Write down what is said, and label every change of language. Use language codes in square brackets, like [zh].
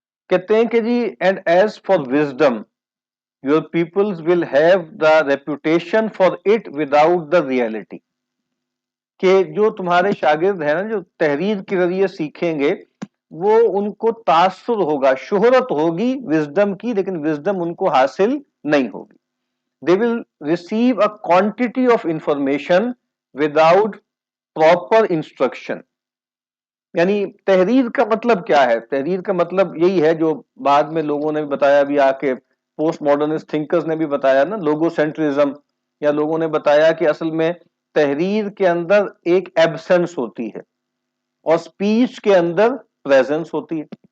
[ur] کہتے ہیں کہ جی [en] and as for wisdom your peoples will have the reputation for it without the reality, [ur] کہ جو تمہارے شاگرد ہیں نا جو تحریر کے ذریعے سیکھیں گے وہ ان کو تاثر ہوگا، شہرت ہوگی وزڈم کی، لیکن وزڈم ان کو حاصل نہیں ہوگی. [en] they will receive a quantity of information without proper instruction. [ur] یعنی تحریر کا مطلب کیا ہے؟ تحریر کا مطلب یہی ہے جو بعد میں لوگوں نے بتایا بھی، آ کے پوسٹ ماڈرنسٹ تھنکرز نے بھی بتایا نا، لوگو سینٹرزم، یا لوگوں نے بتایا کہ اصل میں تحریر کے اندر ایک ایبسنس ہوتی ہے اور سپیچ کے اندر پریزنس ہوتی ہے.